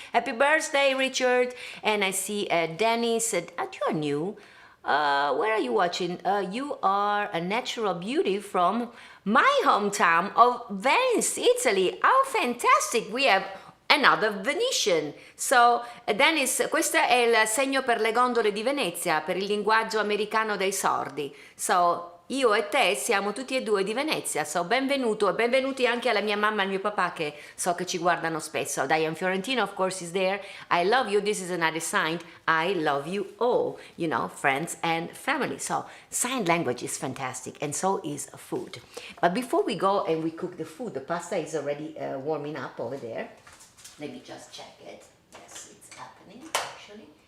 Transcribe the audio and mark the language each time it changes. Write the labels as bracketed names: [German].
[English] Happy birthday, Richard. And I see Danny said, you are new. Where are you watching? You are a natural beauty from my hometown of Venice, Italy. How fantastic! We have another Venetian. [Italian] So, Dennis, questo è il segno per le gondole di Venezia, per il linguaggio americano dei sordi. So, io e te siamo tutti e due di Venezia, so benvenuto, e benvenuti anche alla mia mamma e al mio papà, che so che ci guardano spesso. [English] Diane Fiorentino, of course, is there. I love you. This is another sign. I love you all, friends and family. So sign language is fantastic, and so is food. But before we go and we cook the food, the pasta is already warming up over there. Let me just check it. Yes, it's happening actually.